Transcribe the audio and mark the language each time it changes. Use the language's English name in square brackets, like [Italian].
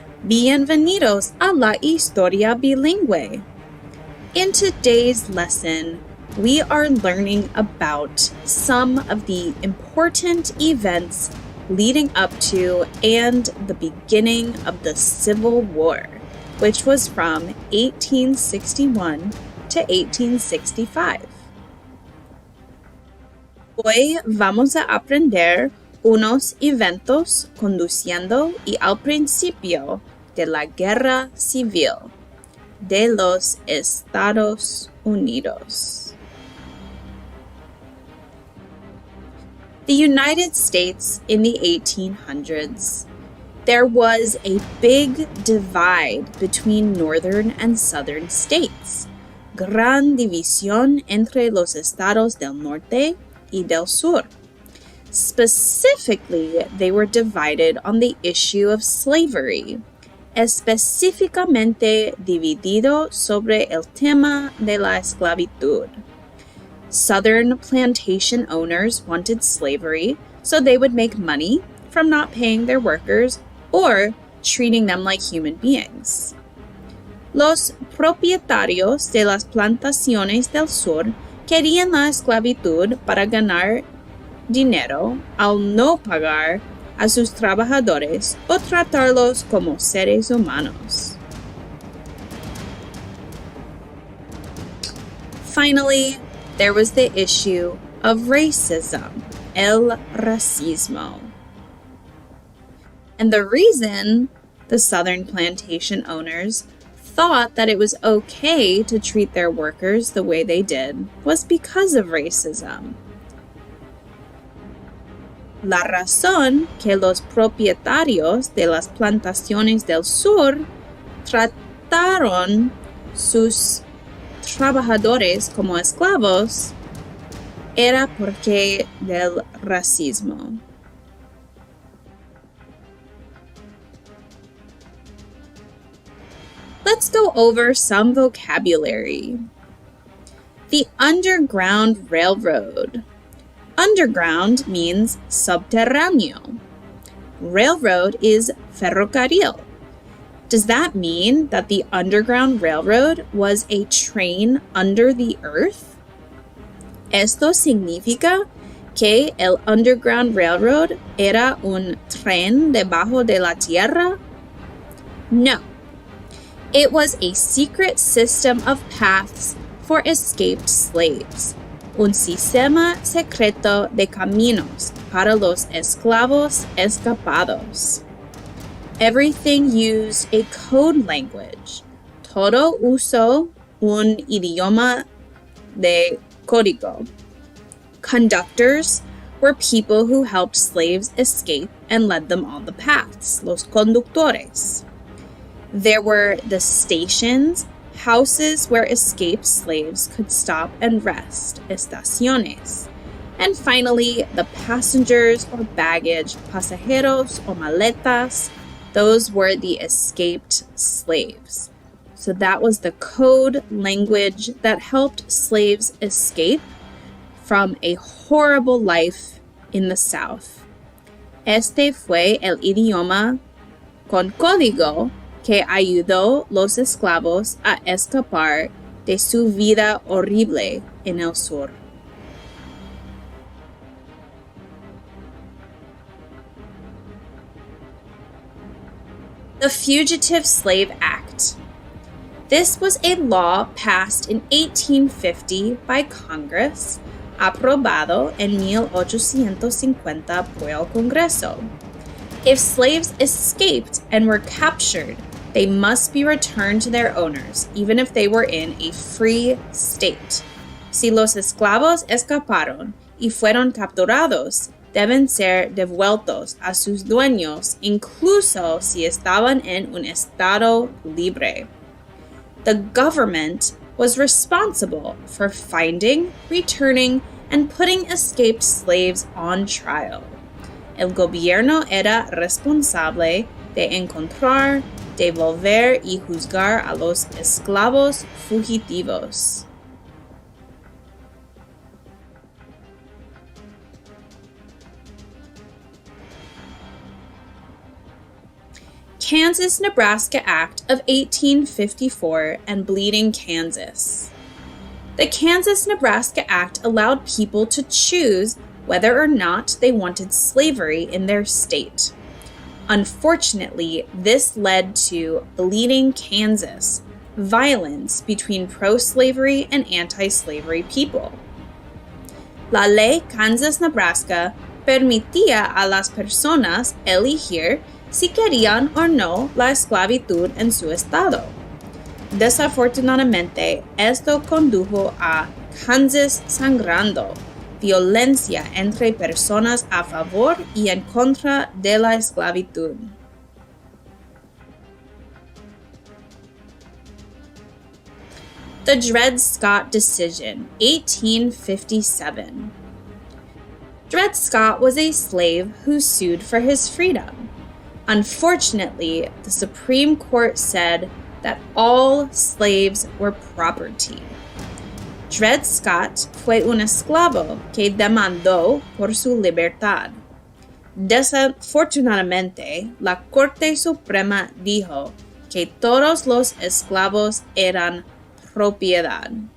[Spanish] Bienvenidos a la historia bilingüe. [English] In today's lesson, we are learning about some of the important events leading up to and the beginning of the Civil War, which was from 1861 to 1865. [Spanish] Hoy vamos a aprender unos eventos conduciendo y al principio de la Guerra Civil de los Estados Unidos. [English] The United States in the 1800s. There was a big divide between northern and southern states. [Spanish] Gran división entre los estados del norte y del sur. [English] Specifically, they were divided on the issue of slavery, [Spanish] específicamente dividido sobre el tema de la esclavitud. [English] Southern plantation owners wanted slavery so they would make money from not paying their workers or treating them like human beings. [Spanish] Los propietarios de las plantaciones del sur querían la esclavitud para ganar dinero al no pagar a sus trabajadores o tratarlos como seres humanos. [English] Finally, there was the issue of racism, [Spanish] el racismo. [English] And the reason the southern plantation owners thought that it was okay to treat their workers the way they did was because of racism. [Spanish] La razón que los propietarios de las plantaciones del sur trataron sus trabajadores como esclavos era porque del racismo. [English] Let's go over some vocabulary. The Underground Railroad. Underground means subterráneo. Railroad is ferrocarril. Does that mean that the Underground Railroad was a train under the earth? [Spanish] Esto significa que el Underground Railroad era un tren debajo de la tierra? [English] No. It was a secret system of paths for escaped slaves. [Spanish] Un sistema secreto de caminos para los esclavos escapados. [English] Everything used a code language. [Spanish] Todo usó un idioma de código. [English] Conductors were people who helped slaves escape and led them on the paths, [Spanish] los conductores. [English] There were the stations, houses where escaped slaves could stop and rest, estaciones. And finally, the passengers or baggage, pasajeros or maletas, those were the escaped slaves. So that was the code language that helped slaves escape from a horrible life in the South. [Spanish] Este fue el idioma con código que ayudó los esclavos a escapar de su vida horrible en el sur. [English] The Fugitive Slave Act. This was a law passed in 1850 by Congress, [Spanish] aprobado en 1850 por el Congreso. [English] If slaves escaped and were captured, they must be returned to their owners, even if they were in a free state. [Spanish] Si los esclavos escaparon y fueron capturados, deben ser devueltos a sus dueños, incluso si estaban en un estado libre. [English] The government was responsible for finding, returning, and putting escaped slaves on trial. [Spanish] El gobierno era responsable de encontrar, devolver y juzgar a los esclavos fugitivos. [English] Kansas-Nebraska Act of 1854 and Bleeding Kansas. The Kansas-Nebraska Act allowed people to choose whether or not they wanted slavery in their state. Unfortunately, this led to Bleeding Kansas, violence between pro-slavery and anti-slavery people. [Spanish] La ley Kansas-Nebraska permitía a las personas elegir si querían o no la esclavitud en su estado. Desafortunadamente, esto condujo a Kansas sangrando, violencia entre personas a favor y en contra de la esclavitud. [English] The Dred Scott Decision, 1857. Dred Scott was a slave who sued for his freedom. Unfortunately, the Supreme Court said that all slaves were property. [Spanish] Dred Scott fue un esclavo que demandó por su libertad. Desafortunadamente, la Corte Suprema dijo que todos los esclavos eran propiedad.